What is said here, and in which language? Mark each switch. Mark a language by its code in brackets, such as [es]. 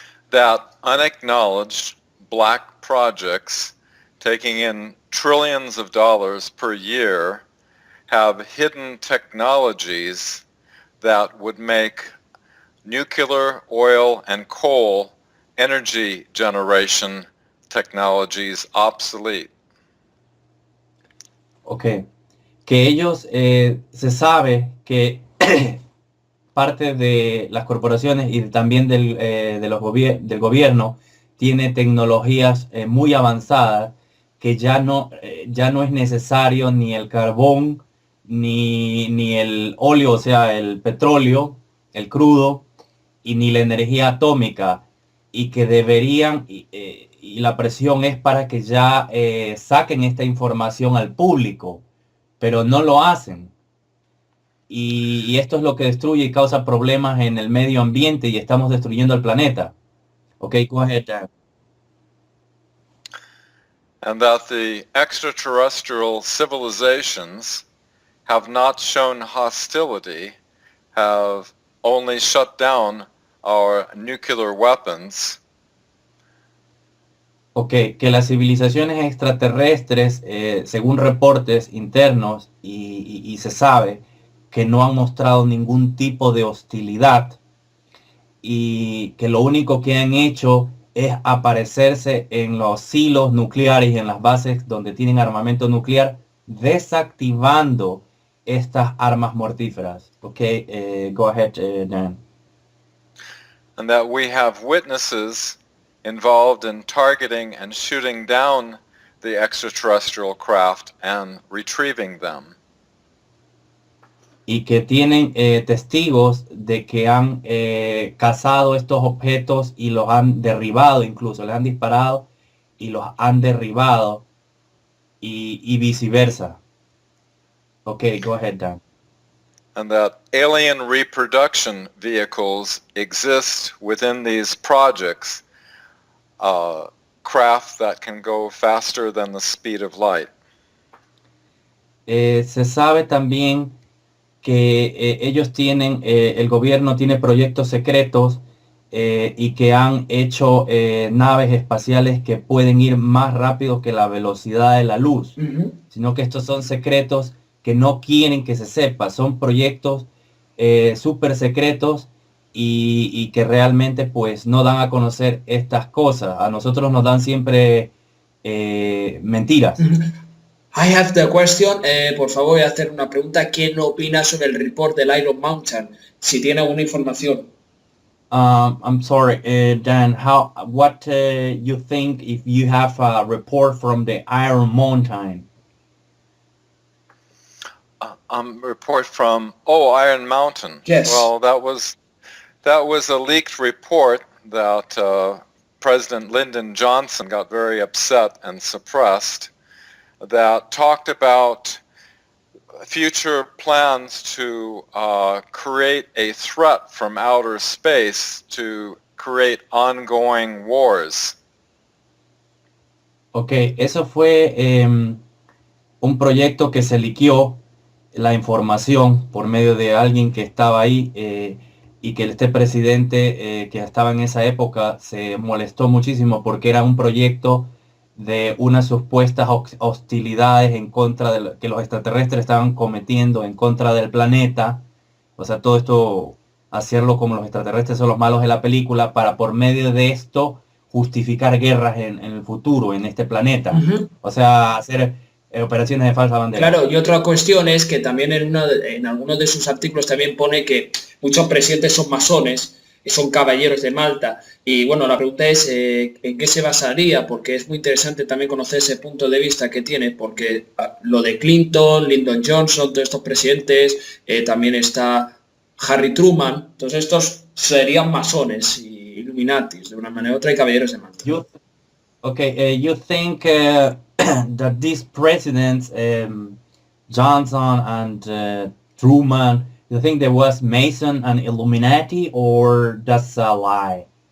[en] That unacknowledged black projects taking in trillions of dollars per year have hidden technologies that would make nuclear, oil, and coal energy generation technologies obsolete. Okay. [es] Que ellos se sabe que parte de las corporaciones y también del gobierno tiene tecnologías muy avanzadas que ya no es necesario ni el carbón ni el óleo, o sea, el petróleo, el crudo, y ni la energía atómica, y que deberían, y la presión es para que ya saquen esta información al público, pero no lo hacen. Y esto es lo que destruye y causa problemas en el medio ambiente y estamos destruyendo el planeta. [en] Okay, go ahead, Dan. And that the extraterrestrial civilizations have not shown hostility, have only shut down our nuclear weapons. [es] Okay, que las civilizaciones extraterrestres, según reportes internos, y se sabe que no han mostrado ningún tipo de hostilidad y que lo único que han hecho es aparecerse en los silos nucleares y en las bases donde tienen armamento nuclear, desactivando estas armas mortíferas. [en] Okay, go ahead, Dan. And that we have witnesses involved in targeting and shooting down the extraterrestrial craft and retrieving them. [es] Y que tienen testigos de que han cazado estos objetos y los han derribado, incluso les han disparado y los han derribado, y viceversa. [en] Okay, go ahead, Dan. And that alien reproduction vehicles exist within these projects, craft that can go faster than the speed of light. [es] Se sabe también que ellos tienen, el gobierno tiene proyectos secretos y que han hecho naves espaciales que pueden ir más rápido que la velocidad de la luz. Sino que estos son secretos que no quieren que se sepa, son proyectos súper secretos y que realmente pues no dan a conocer estas cosas. A nosotros nos dan siempre mentiras. [en] I have the question, [es] por favor voy a hacer una pregunta. ¿Quién opina sobre el report del Iron Mountain? Si tiene alguna información. [en] I'm sorry, Dan, what you think if you have a report from the Iron Mountain? Report from Iron Mountain. Yes. Well, that was a leaked report that President Lyndon Johnson got very upset and suppressed, that talked about future plans to create a threat from outer space to create ongoing wars. [es] Okay, eso fue un proyecto que se liqueó la información por medio de alguien que estaba ahí y que este presidente que estaba en esa época se molestó muchísimo porque era un proyecto de unas supuestas hostilidades en contra de que los extraterrestres estaban cometiendo en contra del planeta. O sea, todo esto hacerlo como los extraterrestres son los malos de la película, para por medio de esto justificar guerras en el futuro, en este planeta. O sea, hacer operaciones de falsa bandera. Claro, y otra cuestión es que también en algunos de sus artículos también pone que muchos presidentes son masones, son caballeros de Malta. Y bueno, la pregunta es ¿en qué se basaría? Porque es muy interesante también conocer ese punto de vista que tiene, porque lo de Clinton, Lyndon Johnson, todos estos presidentes, también está Harry Truman, todos estos serían masones y Illuminatis, de una manera u otra, y caballeros de Malta. [en] You think that these presidents, Johnson and Truman, you think there was Mason and Illuminati, or that's a lie?